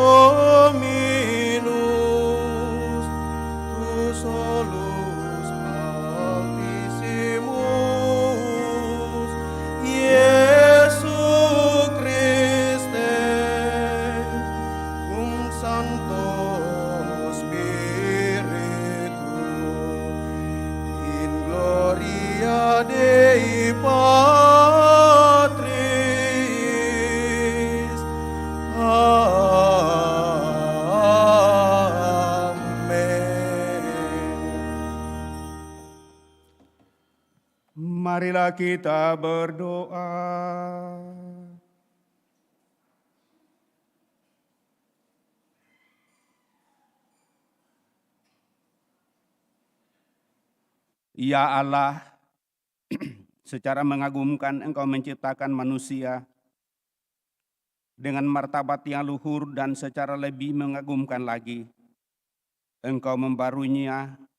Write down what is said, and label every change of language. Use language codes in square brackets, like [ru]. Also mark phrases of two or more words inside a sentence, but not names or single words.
[la] Dominus, tu solus Altissimus, Iesu Christe, cum Sancto Spiritu, in gloria Dei Patris. Amen. [id] Marilah kita berdoa. Ya Allah, secara mengagumkan Engkau menciptakan manusia dengan martabat yang luhur, dan secara lebih mengagumkan lagi Engkau membaruinya.